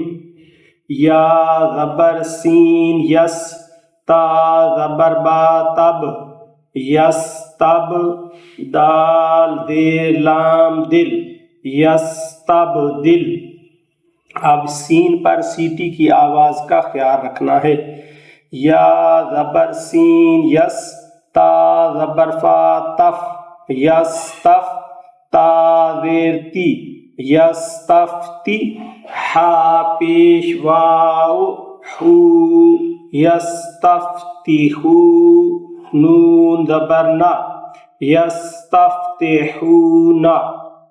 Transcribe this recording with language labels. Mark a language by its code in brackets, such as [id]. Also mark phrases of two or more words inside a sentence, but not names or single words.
[ur] یا زبر سین یس تا زبر با تب یس تب دال دیر لام دل یس تب دل. اب سین پر سیٹی کی آواز کا خیال رکھنا ہے. یا زبر سین یس تا زبر فا تف یس تف تا زیر تی یس تفتی ہا پیش واو ہو یس تفتی ہو نون زبر نا یس تفتحونا.